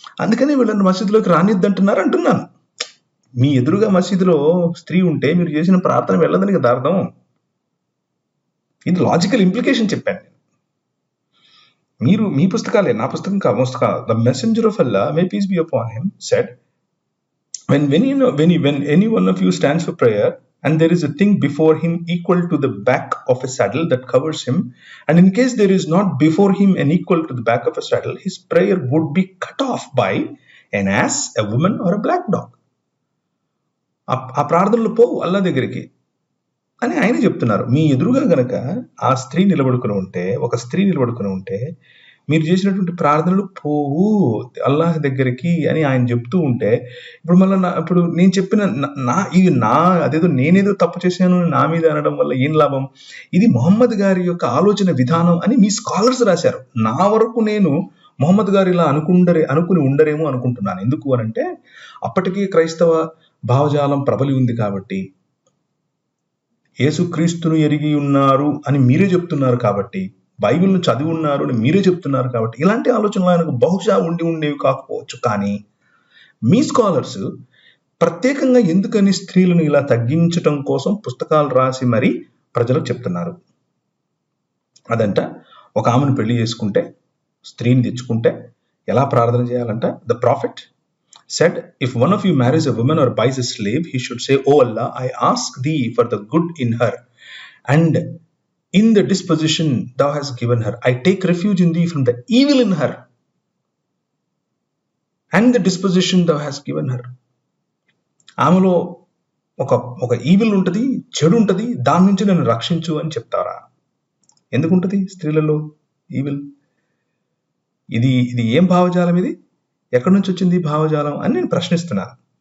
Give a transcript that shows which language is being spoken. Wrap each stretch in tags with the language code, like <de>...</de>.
<te>అందుకని వీళ్ళని మసీదులోకి రానిద్దంటున్నారు అంటున్నాను. మీ ఎదురుగా మసీదులో స్త్రీ ఉంటే మీరు చేసిన ప్రార్థన వెళ్ళదని కదా అర్థం. ఇది లాజికల్ ఇంప్లికేషన్ చెప్పాను నేను. మీరు మీ పుస్తకాలే, నా పుస్తకం కాదు.</te> <en>The messenger of Allah, may peace be upon him, said when any one of you stands for prayer and there is a thing before him equal to the back of a saddle that covers him, and in case there is not before him an equal to the back of a saddle, his prayer would be cut off by an ass, a woman, or a black dog.</en> <te>ఆ ప్రార్థనలు పోవు అల్లా దగ్గరికి అని ఆయన చెప్తున్నారు. మీ ఎదురుగా గనక ఆ స్త్రీ నిలబడుకుని ఉంటే, ఒక స్త్రీ నిలబడుకుని ఉంటే, మీరు చేసినటువంటి ప్రార్థనలు పోవు అల్లాహ్ దగ్గరికి అని ఆయన చెప్తూ ఉంటే, ఇప్పుడు మళ్ళీ ఇప్పుడు నేను చెప్పిన అదేదో నేనేదో తప్పు చేశాను నా మీద అనడం వల్ల ఏం లాభం? ఇది మొహమ్మద్ గారి యొక్క ఆలోచన విధానం అని మీ స్కాలర్స్ రాశారు. నా వరకు నేను మొహమ్మద్ గారు ఇలా అనుకుని ఉండరేమో అనుకుంటున్నాను. ఎందుకు అనంటే అప్పటికీ క్రైస్తవ భావజాలం ప్రబలి ఉంది కాబట్టి, యేసుక్రీస్తును ఎరిగి ఉన్నారు అని మీరే చెప్తున్నారు కాబట్టి, బైబిల్ను చదివి ఉన్నారు అని మీరే చెప్తున్నారు కాబట్టి, ఇలాంటి ఆలోచనలు ఆయనకు బహుశా ఉండేవి కాకపోవచ్చు. కానీ మీ స్కాలర్స్ ప్రత్యేకంగా ఎందుకని స్త్రీలను ఇలా తగ్గించటం కోసం పుస్తకాలు రాసి మరీ ప్రజలకు చెప్తున్నారు. అదంట ఒక ఆమెను పెళ్లి చేసుకుంటే, స్త్రీని తెచ్చుకుంటే ఎలా ప్రార్థన చేయాలంట.</te> <en>The prophet said, if one of you marries a woman or buys a slave, he should say, "O Allah, I ask thee for the good in her, and in the disposition thou hast given her. I take refuge in thee from the evil in her, and the disposition thou hast given her."</en> <te>ఆమెలో ఒక evil ఉంటుంది, చెడు ఉంటుంది, దాని నుంచి నన్ను రక్షించు అని చెప్తారా? ఎందుకుంటుంది స్త్రీలలో ఈవిల్? ఇది ఏం భావజాలం? ఇది ఎక్కడి నుంచి వచ్చింది ఈ భావజాలం అని నేను ప్రశ్నిస్తున్నాను.</te>